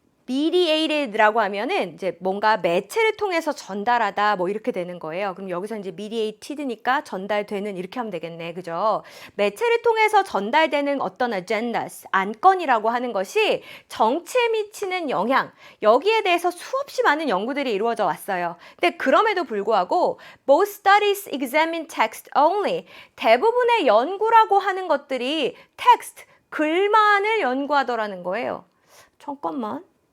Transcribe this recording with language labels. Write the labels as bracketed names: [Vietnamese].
[Korean] mediated라고 하면은 이제 뭔가 매체를 통해서 전달하다 뭐 이렇게 되는 거예요. 그럼 여기서 이제 mediated니까 전달되는 이렇게 하면 되겠네. 그죠? 매체를 통해서 전달되는 어떤 agendas, 안건이라고 하는 것이 정치에 미치는 영향, 여기에 대해서 수없이 많은 연구들이 이루어져 왔어요. 근데 그럼에도 불구하고 [English] most studies examine text only. [Korean] 대부분의 연구라고 하는 것들이 text, 글만을 연구하더라는 거예요. 잠깐만.